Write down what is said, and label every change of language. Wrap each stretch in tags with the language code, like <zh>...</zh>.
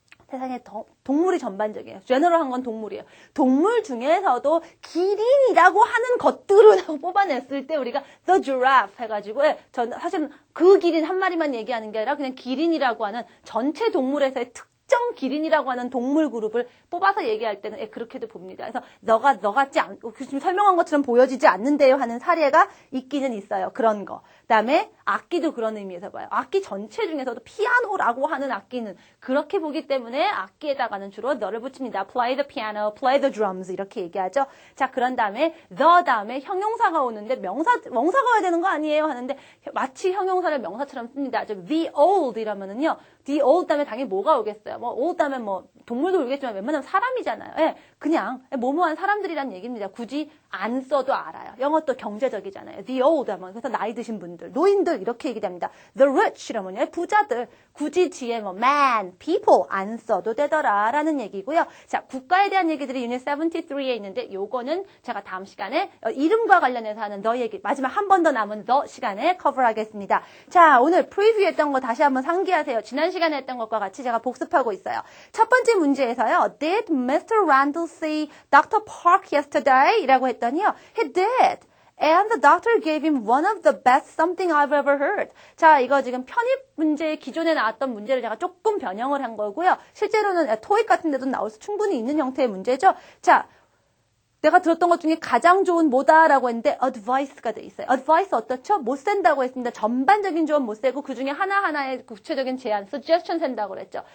<ko>세상에 동물이 전반적이에요. 제너럴한 건 동물이에요. 동물 중에서도 기린이라고 하는 것들을 뽑아냈을 때 우리가 the giraffe 해가지고 사실은 그 기린 한 마리만 얘기하는 게 아니라 그냥 기린이라고 하는 전체 동물에서의 특정 기린이라고 하는 동물 그룹을 뽑아서 얘기할 때는 그렇게도 봅니다. 그래서 너 같지 않고 지금 설명한 것처럼 보여지지 않는데요 하는 사례가 있기는 있어요. 그런 거. 그다음에 악기도 그런 의미에서 봐요. 악기 전체 중에서도 피아노라고 하는 악기는 그렇게 보기 때문에 악기에다가는 주로 너를 붙입니다.</ko> <en>Play the piano, play the drums</en> <ko>이렇게 얘기하죠. 자, 그런 다음에 the 다음에 형용사가 오는데 명사가 와야 되는 거 아니에요 하는데 마치 형용사를 명사처럼 씁니다. 즉 the old 이라면은요. the old 다음에 당연히 뭐가 오겠어요? 뭐 old 다음에 뭐 동물도 오겠지만 웬만하면 사람이잖아요. 예, 그냥 뭐뭐한 사람들이란 얘기입니다. 굳이 안 써도 알아요. 영어 또 경제적이잖아요. the old 하면 그래서 나이 드신 분들, 노인들 이렇게 얘기됩니다. the rich 이러면 부자들 굳이 뒤에 뭐 man, people 안 써도 되더라라는 얘기고요. 자, 국가에 대한 얘기들이 유닛 73에 있는데 요거는 제가 다음 시간에 이름과 관련해서 하는 더 얘기 마지막 한 번 더 남은 더 시간에 커버하겠습니다. 자, 오늘 프리뷰했던 거 다시 한번 상기하세요. 지난 시간에 했던 것과 같이 제가 복습하고 있어요. 첫 번째 문제에서요.</ko> <en>Did Mr. Randall see Dr. Park yesterday?</en> <ko>이라고 했더니요.</ko> <en>He did. And the doctor gave him one of the best something I've ever heard.</en> <ko>자, 이거 지금 편입 문제 기존에 나왔던 문제를 제가 조금 변형을 한 거고요. 실제로는 토익 같은 데도 나올 수 충분히 있는 형태의 문제죠. 자, 내가 들었던 것 중에 가장 좋은 뭐다라고 했는데 advice가 돼 있어요. advice 어떻죠? 못 쓴다고 했습니다. 전반적인 조언 못 쓰고 그중에 하나하나의 구체적인 제안, suggestion 쓴다고 그랬죠.</ko>